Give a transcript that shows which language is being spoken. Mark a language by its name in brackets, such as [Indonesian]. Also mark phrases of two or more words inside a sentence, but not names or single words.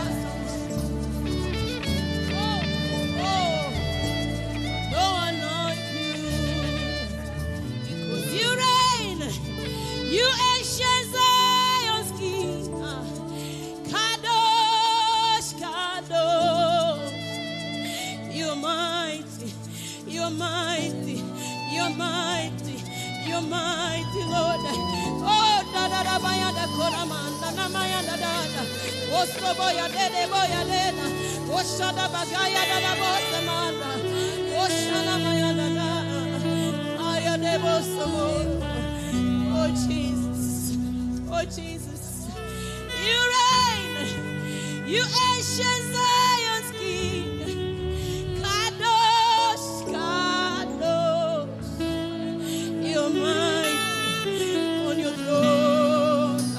[English] No one like you, because you reign, you ancient Zion's King. [Hebrew] Kadosh, Kadosh, [English] you're mighty, you're mighty, you're mighty, you're mighty, Lord. Oh, da da da ba ya da koramanda na ma ya da da da. Oh, so boya de boya de na. Oh, shada bagaya da da bosa manda. Oh, shana ma ya da da. Aya de bosa mo. Oh, Jesus, oh, Jesus, you reign, you ancient Zion's King. [Hebrew] Kadosh, Kadosh, [English] you're mighty on your throne.